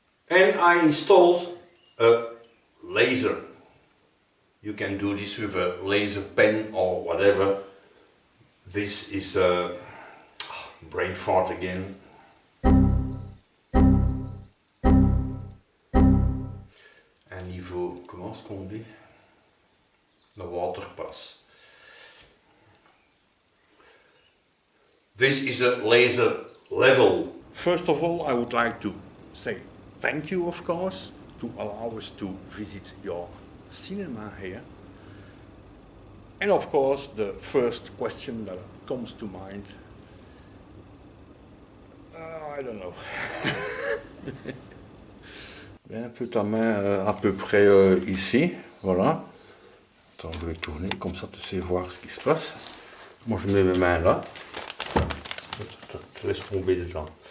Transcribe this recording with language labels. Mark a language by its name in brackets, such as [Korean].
[English] And I installed a laser. You can do this with a laser pen or whatever. This is a brain fart again. [French] En niveau, comment est-ce qu'on dit? [English] The water pass. This is a laser level. First of all, I would like to say thank you, of course, to allow us to visit your cinema here. And of course, the first question that comes to mind, I don't know. [French] Un peu ta main à peu près ici, voilà. Attends, je vais tourner, comme ça tu sais voir ce qui se passe. Moi je mets mes mains là. Je laisse tomber dedans.